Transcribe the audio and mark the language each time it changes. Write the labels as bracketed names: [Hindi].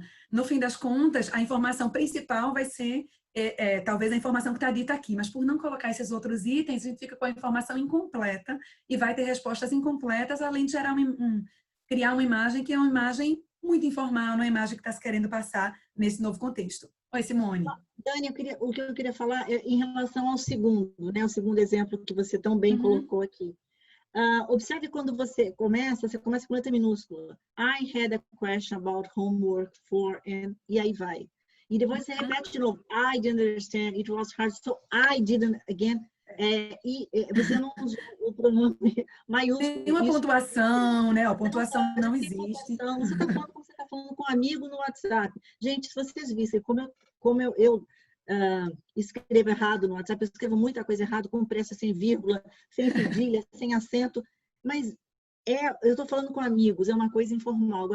[Portuguese] No fim das contas, a informação principal vai ser talvez a informação que está dita aqui, mas por não colocar esses outros itens, a gente fica com a informação incompleta e vai ter respostas incompletas, além de gerar criar uma imagem que é uma imagem muito informal, uma imagem que está se querendo passar nesse novo contexto. Oi, Simone. Dani, o que eu queria falar é em relação ao segundo, né? O segundo exemplo que você tão bem colocou aqui. Observe quando você começa com letra minúscula. [English] I had a question about homework for, [Portuguese] e aí vai. E depois você repete de novo. [English] I didn't understand, it was hard, so I didn't, again. [Portuguese] Você não usou o pronome maiúsculo. Tem uma pontuação, né? A pontuação não existe. Pontuação. Você está falando como você está falando com um amigo no WhatsApp. Gente, se vocês vissem como eu escrevo errado no WhatsApp, eu escrevo muita coisa errada, com pressa, sem vírgula, sem cedilha, sem acento, mas eu estou falando com amigos, é uma coisa informal.